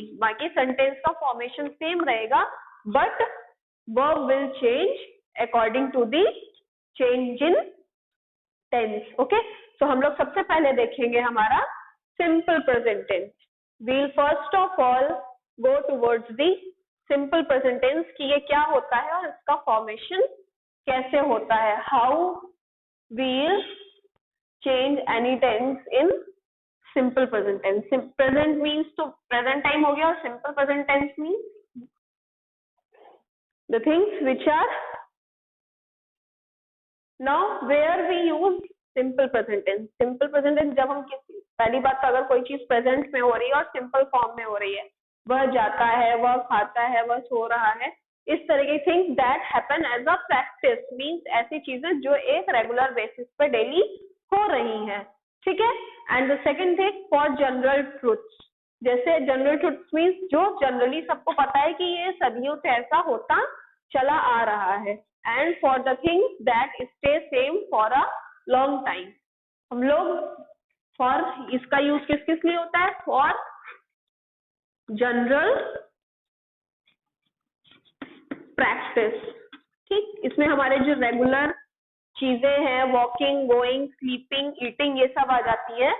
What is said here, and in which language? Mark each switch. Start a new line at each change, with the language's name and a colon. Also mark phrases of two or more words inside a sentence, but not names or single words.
Hindi: बाकी सेंटेंस का फॉर्मेशन सेम रहेगा
English: but verb will change according to the change in tense.
Hindi: ओके. तो हम लोग सबसे पहले देखेंगे हमारा
English: simple present tense. we'll first of all go towards the simple present tense
Hindi: कि ये क्या होता है और इसका फॉर्मेशन कैसे होता है.
English: how we'll change any tense in simple present tense. Present means तो present time
Hindi: हो गया
English: और simple present tense means the things which are now where we use simple present tense. Simple present tense
Hindi: जब हम किसी पहली बात तो अगर कोई चीज present में हो रही है और
English: simple form
Hindi: में हो रही है, वह जाता है, वह खाता है, वह सो रहा है, इस तरह के
English: things that happen as a practice means
Hindi: ऐसी चीजें जो एक
English: regular basis
Hindi: पे डेली हो रही है. ठीक है.
English: and the second thing for general truths.
Hindi: जैसे
English: general truths means
Hindi: जो जनरली सबको पता है कि ये सदियों से ऐसा होता चला आ रहा है.
English: and for the things that stay same for a long time.
Hindi: हम लोग फॉर इसका यूज किस किस लिए होता है?
English: for general practice. ठीक.
Hindi: इसमें हमारे जो रेगुलर चीजें हैं,
English: walking, going, sleeping, eating,
Hindi: ये सब आ जाती है.